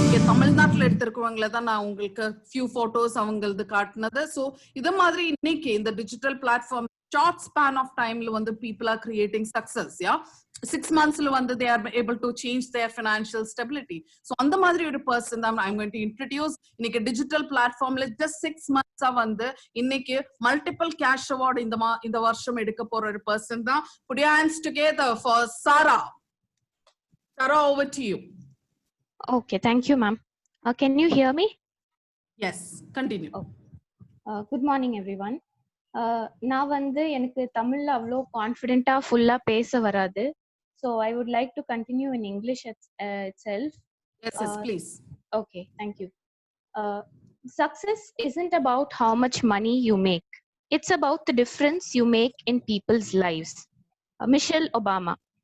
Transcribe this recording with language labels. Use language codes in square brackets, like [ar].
[ta] தமிழ்நாட்டுல எடுத்திருக்கவங்கள தான் நான் உங்களுக்கு [en] few photos [ta] அவங்களது காட்டினது. சோ இத மாதிரி இன்னைக்கு இந்த digital platform [en] short span of timeல [ta] வந்து [en] people are creating success. Yeah, 6 monthsல வந்து they are able to change their financial stability. So [ta] அந்த மாதிரி ஒரு [en] person தான் I'm going to introduce. [ta] இன்னைக்கு டிஜிட்டல் பிளாட்ஃபார்ம்ல just 6 months வந்து இன்னைக்கு multiple cash award இந்த வருஷம் எடுக்க போற ஒரு person தான். [en] Put your hands together for Sarah. Sarah, over to you. Okay, thank you, ma'am. Can you hear me? Yes, continue. Good morning, everyone. [ta] நான் வந்து எனக்கு தமிழ்ல அவ்வளோ கான்ஃபிடென்ட்டா ஃபுல்லா பேச வராது. [en] So I would like to continue in English itself. Yes, please. Okay, thank you. Success isn't about how much money you make. It's about the difference you make in people's lives. Michelle Obama.